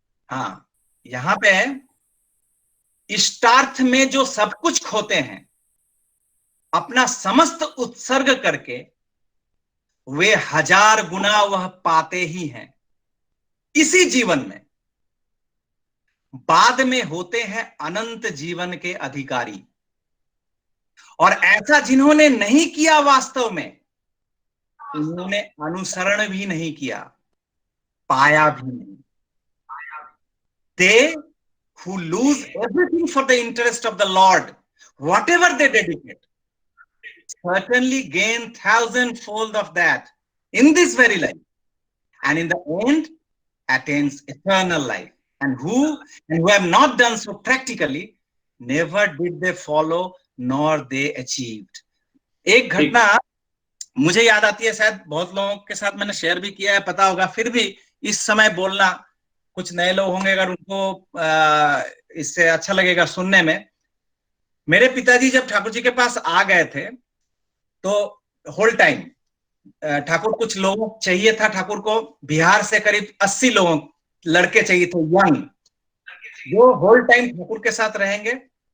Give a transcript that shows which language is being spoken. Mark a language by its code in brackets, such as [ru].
[hi] हाँ, यहां पे इष्टार्थ में जो सब कुछ खोते हैं, अपना समस्त उत्सर्ग करके वे 1000 गुना वह पाते ही हैं इसी जीवन में, बाद में होते हैं अनंत जीवन के अधिकारी। और ऐसा जिन्होंने नहीं किया, वास्तव में उन्होंने अनुसरण भी नहीं किया, पाया भी नहीं। [en] They who lose everything for the interest of the Lord, whatever they dedicate, certainly gain thousandfold of that in this very life, and in the end attains eternal life. And who have not done so practically, never did they follow nor they achieved. [hi] एक घटना मुझे याद आती है, शायद बहुत लोगों के साथ मैंने शेयर भी किया है, पता होगा, फिर भी इस समय बोलना, कुछ नए लोग होंगे अगर उनको इससे अच्छा लगेगा सुनने में। मेरे पिताजी जब ठाकुर जी के पास आ गए थे, तो होल टाइम ठाकुर, कुछ लोगों चाहिए था ठाकुर को, बिहार से करीब 80 लोगों लड़के चाहिए थे, यंग, जो होल टाइम ठाकुर के साथ रहेंगे।